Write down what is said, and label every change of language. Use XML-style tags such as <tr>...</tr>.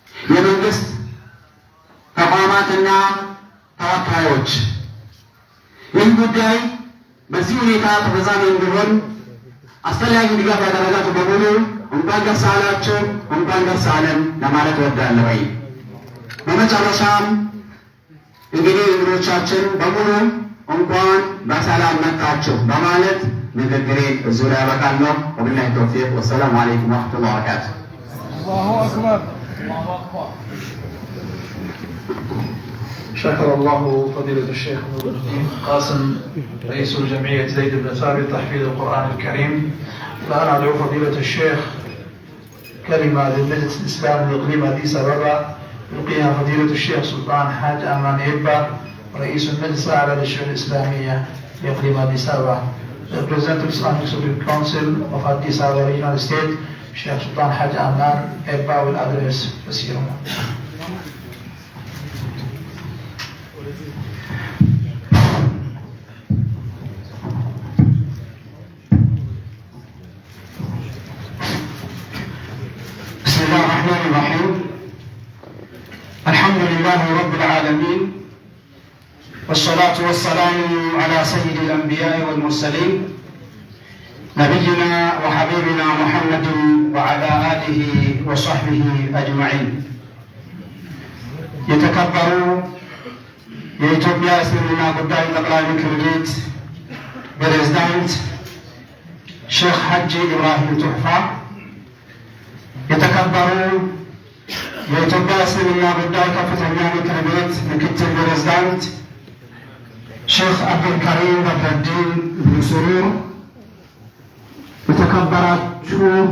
<am>የመንግስት ተቋማትና ተወካዮች ይህ ጉዳይ በዚህ ሁኔታ ተፈጻሚ እንዲሆን አስፈላጊ ድጋፍ ያደረጋችሁ በሙሉ እንኳን ደስ አላችሁ፣ እንኳን ደስ አለን ለማለት እወዳለሁ። በመጨረሻም እንግዲህ እንግዶቻችን በሙሉ እንኳን በሰላም መጣችሁ በማለት ንግግሬን እዚሁ ላይ ያበቃለሁ።</am> <ar>ወቢላሂ ተውፊቅ ወሰላሙ አለይኩም ወረሕመቱላሂ ወበረካቱህ። አላሁ አክበር። شكر الله فضيلة الشيخ نور الدين قاسم رئيس الجمعية زيد بن ثابت تحفيظ القرآن الكريم. الآن أدعو فضيلة الشيخ كلمة للمجلس الإسلامي لإقليم أديس أبابا يلقيها فضيلة الشيخ سلطان حاج أمان إبا رئيس المجلس الأعلى للشؤون الإسلامية لإقليم أديس أبابا.</ar> <en>The President of Islamic Supreme Council of Addis Ababa Regional State, Sheikh Sultan Haj Aman Ebba will address the ceremony.</en> <ar>بسم الله الرحمن الرحيم. الحمد لله رب العالمين، والصلاة والسلام على سيد الأنبياء والمرسلين نبينا وحبيبنا محمد وعلى آله وصحبه أجمعين.</ar> <am>يتكبروا የኢትዮጵያ እስልምና ጉዳይ ጠቅላይ ምክር ቤት ፕሬዝዳንት ሼክ ሐጂ ኢብራሂም ቱሕፋ፣ የተከበሩ የኢትዮጵያ እስልምና ጉዳይ ከፍተኛ ምክር ቤት ምክትል ፕሬዝዳንት ሼክ አብዱልከሪም በድረዲን ብኑ ሱሩር፣ የተከበራችሁ</am>